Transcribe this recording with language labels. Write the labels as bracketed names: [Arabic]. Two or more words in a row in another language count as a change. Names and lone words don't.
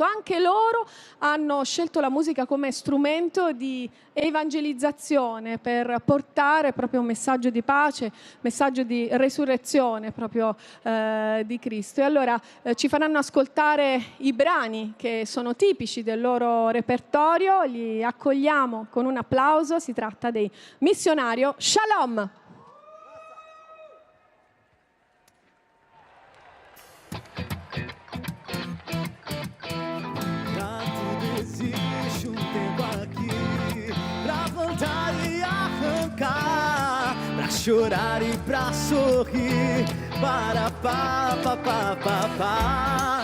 [Italian] Anche loro hanno scelto la musica come strumento di evangelizzazione per portare proprio un messaggio di pace, messaggio di resurrezione proprio di Cristo. E allora ci faranno ascoltare i brani che sono tipici del loro repertorio. Li accogliamo con un applauso. Si tratta dei Missionario Shalom. [Portuguese] Existe tempo aqui pra voltar e arrancar, pra chorar e pra sorrir, para pá, pá, pá, pá, pá.